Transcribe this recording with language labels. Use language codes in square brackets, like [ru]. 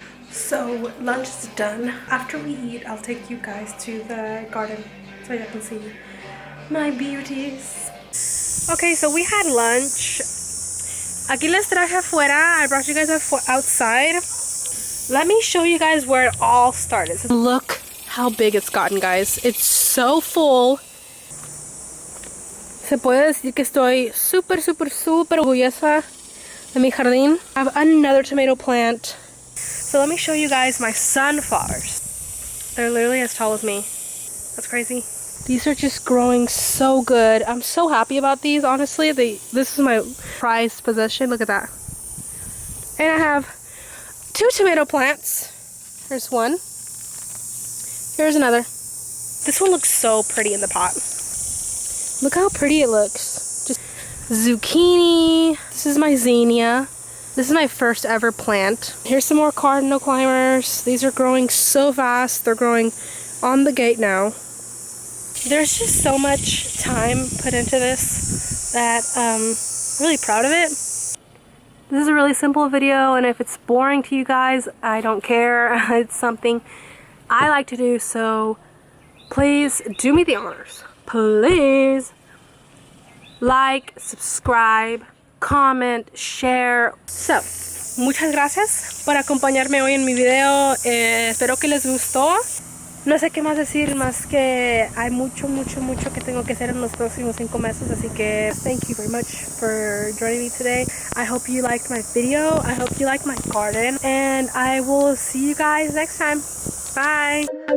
[en] So lunch is done. After we eat, I'll take you guys to the garden so you can see my beauties. Okay, so we had lunch. [es] Aquí les traje afuera. [en] I brought you guys outside. Let me show you guys where it all started. Look how big it's gotten, guys. It's so full. [es] Se puede decir que estoy super orgullosa de mi jardín. [en] I have another tomato plant. So let me show you guys my sunflowers. They're literally as tall as me. That's crazy. These are just growing so good. I'm so happy about these, honestly. This is my prized possession. Look at that. And I have 2 tomato plants. Here's one. Here's another. This one looks so pretty in the pot. Look how pretty it looks. Just zucchini. This is my zinnia. This is my first ever plant. Here's some more cardinal climbers. These are growing so fast. They're growing on the gate now. There's just so much time put into this that I'm really proud of it. This is a really simple video, and if it's boring to you guys, I don't care. It's something I like to do, so please do me the honors. Please like, subscribe, comment, share. [es] So, muchas gracias por acompañarme hoy en mi video. Espero que les gustó. No sé qué más decir más que hay mucho que tengo que hacer en los próximos 5 meses, así que [en] thank you very much for joining me today. I hope you liked my video. I hope you liked my garden, and I will see you guys next time. Bye.